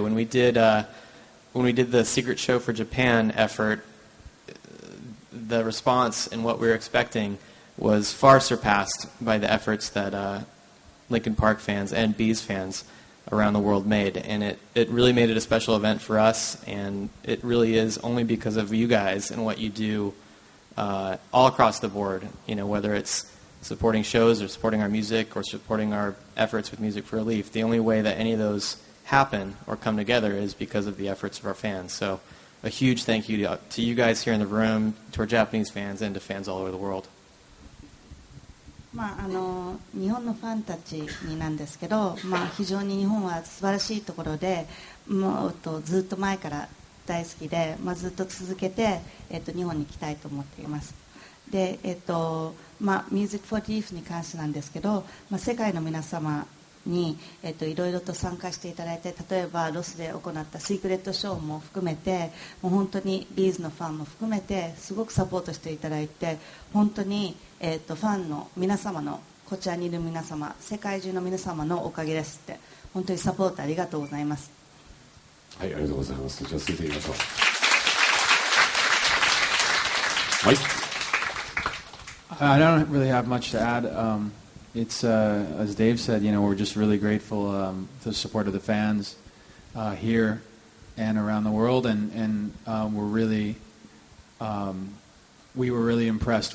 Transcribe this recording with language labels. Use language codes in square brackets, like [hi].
[en] When we did the Secret Show for Japan effort, the response and what we were expecting was far surpassed by the efforts that Linkin Park fans and Bees fans around the world made, and it really made it a special event for us, and it really is only because of you guys and what you do all across the board, whether it's supporting shows or supporting our music or supporting our efforts with Music for Relief. The only way that any of those happen or come together is because of the efforts of our fans. So a huge thank you to you guys here in the room, to our Japanese fans, and to fans all over the world. [ja] 日本のファンたちになんですけど、非常に日本は素晴らしいところで、ずっと前から大好きで、ずっと続けて、日本に来たいと思っています。で、Music for Relief に関してなんですけど、世界の皆様に、いろいろと参加していただいて、例えばロスで行ったシークレットショーも含めて、もう本当にビーズのファンも含めてすごくサポートしていただいて、本当に、ファンの皆様の、こちらにいる皆様、世界中の皆様のおかげですって、本当にサポートありがとうございます。はい、ありがとうございます。じゃあ続いていきましょう。はい。 [en] I don't really have much to add. It's as Dave said, we're just really grateful for the support of the fans here and around the world, and we were really impressed.